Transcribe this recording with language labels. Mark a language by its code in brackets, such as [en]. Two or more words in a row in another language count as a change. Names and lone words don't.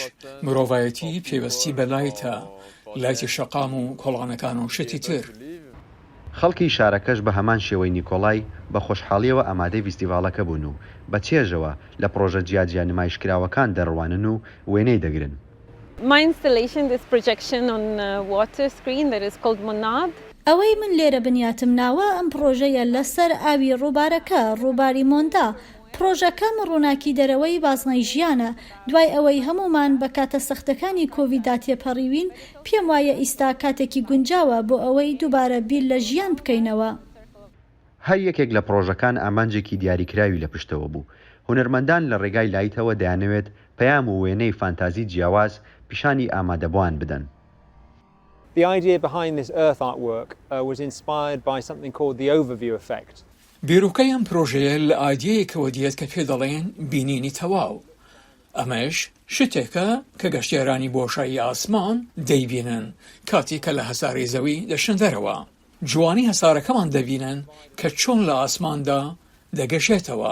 [ckb] مرۆڤایەتی پێوەستی بە لایتە، لایتی شەقام و کۆڵانەکان و شتی تر. خەڵکی شارەکەش بە هەمان شێوەی نیکۆلای بە خۆشحاڵیەوە ئامادەی فیستیڤاڵەکە بوون و بە چێژەوە لە پرۆژە جیاجیا نمایشکراوەکان دەڕوانن و وێنەی دەگرن. [en] My installation is projection on a water screen that is called Monad. [ckb] ئەوەی من لێرە بنیاتم ناوە ئەم پرۆژەیە لەسەر ئاوی ڕووبارەکە، ڕووباری مۆندا. پرۆژەکەم ڕووناکی دەرەوەی بازنەی ژیانە. دوای ئەوەی هەمومان بە کاتە سەختەکانی کۆڤیددا تێپەڕیوین، پێم وایە ئیستا کاتێکی گونجاوە بۆ ئەوەی دووبارە بیر لە ژیان بکەینەوە. هەر یەکێک لە پرۆژەکان ئامانجێکی دیاریکراوی لە پشتەوە بوو. هونەرمەندان لە ڕێگای لایتەوە دەیانەوێت پەیام و وێنەی فانتازی جیاواز پیشانی ئامادەبووان بدەن. [en] The idea behind this Earth artwork was inspired by something called the overview effect. [ckb] بیرۆکەی ئەم پرۆژەیە لە ئایدیەیەکەوە دیێت کە پێ دەڵێن بینینی تەواو. ئەمەش شتێکە کە گەشتیارانی بۆشایی ئاسمان دەیبینن کاتی کە لە هەساری زەوی دەشن دەرەوە. جوانی هەسارەکەمان دەبینن کە چۆن لە ئاسماندا دەگەشێتەوە.